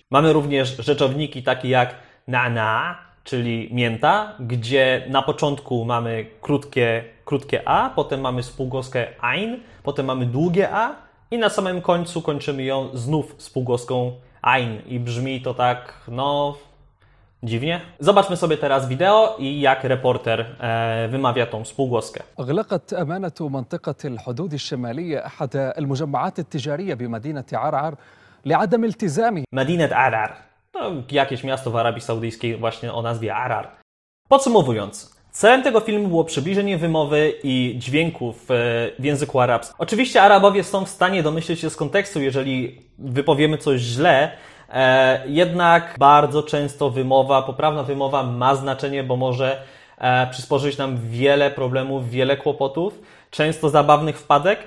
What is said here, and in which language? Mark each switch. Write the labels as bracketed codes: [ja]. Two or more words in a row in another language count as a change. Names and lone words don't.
[pl] Mamy również rzeczowniki takie jak na, czyli mięta, gdzie na początku mamy krótkie a, potem mamy spółgłoskę ain, potem mamy długie a i na samym końcu kończymy ją znów spółgłoską ain i brzmi to tak, dziwnie. Zobaczmy sobie teraz wideo i jak reporter wymawia tą spółgłoskę. [ar] أغلقت أمانة منطقة الحدود الشمالية أحد المجمعات التجارية بمدينة عرعر لعدم التزامه. [pl] Madinat Arar. To jakieś miasto w Arabii Saudyjskiej właśnie o nazwie Arar. Podsumowując, celem tego filmu było przybliżenie wymowy i dźwięków w języku arabskim. Oczywiście Arabowie są w stanie domyśleć się z kontekstu, jeżeli wypowiemy coś źle, jednak bardzo często poprawna wymowa ma znaczenie, bo może przysporzyć nam wiele problemów, wiele kłopotów, często zabawnych wpadek.